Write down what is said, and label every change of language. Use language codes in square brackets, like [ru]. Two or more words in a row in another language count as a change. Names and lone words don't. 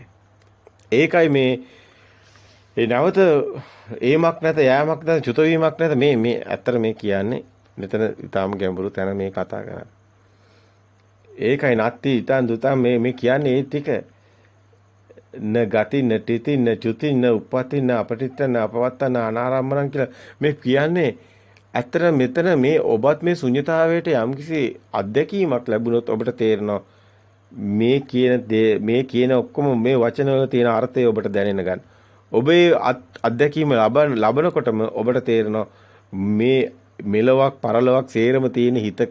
[si] ඒකයි ඒ නැවත ඒමක් නැත යෑමක් නැත චුත වීමක් නැත මේ ඇත්තට මේ කියන්නේ මෙතන ඊටාම ගැඹුරු තැන මේ කතා කරන්නේ. ඒකයි නැත්ති ඊටන් දුතන් මේ කියන්නේ ඒ ටික [pi] න ගති න තිති න චුති න උප්පති න අපටිත්ත න අපවත්තන අනාරම්මණන් [si] කියලා මේ කියන්නේ ඇත්තට මෙතන මේ ඔබත් මේ ශුන්‍යතාවයට යම්කිසි අත්දැකීමක් ලැබුණොත් ඔබට තේරෙනවා මේ කියන ඔක්කොම මේ වචන වල තියෙන අර්ථය ඔබට දැනෙන්න ගන්න. ඔබේ අත්දැකීම ලබනකොටම ඔබට තේරෙනවා මේ මෙලොවක් පරලොවක් සේරම තියෙන හිතක.